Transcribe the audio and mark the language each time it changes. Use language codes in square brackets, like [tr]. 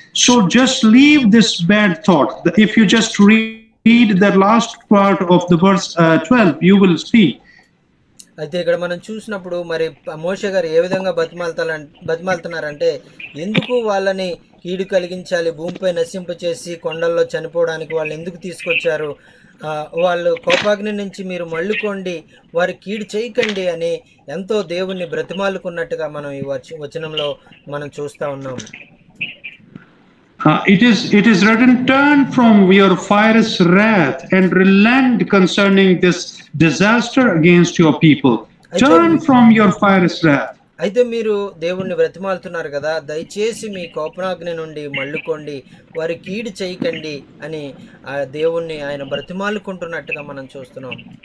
[en] So just leave this bad thought. If you just read the last part of the verse 12, you will see. [te] అయితే ఇక్కడ మనం చూసినప్పుడు మరి మోషే గారు ఏ విధంగా బతిమాలుతున్నారంటే, ఎందుకు వాళ్ళని కీడు కలిగించాలి, భూమిపై నశింపచేసి కొండల్లో చనిపోవడానికి వాళ్ళు ఎందుకు తీసుకొచ్చారు, వాళ్ళు కోపాగ్ని నుంచి మీరు మళ్ళుకోండి, వారి కీడు చేయకండి అని ఎంతో దేవుణ్ణి బ్రతిమాలుకున్నట్టుగా మనం ఈ వచనంలో మనం చూస్తా ఉన్నాం. [en] It is written, turn from your fierce wrath and relent concerning this disaster against your people. Turn from your fierce wrath. [te] అయితే మీరు దేవుణ్ణి బ్రతిమాలుతున్నారు కదా, దయచేసి మీ కోపనాగ్ని నుండి మళ్ళుకోండి, వారి కీడు చేయకండి అని ఆ దేవుణ్ణి ఆయన బ్రతిమాలుకుంటున్నట్టుగా మనం చూస్తున్నాం.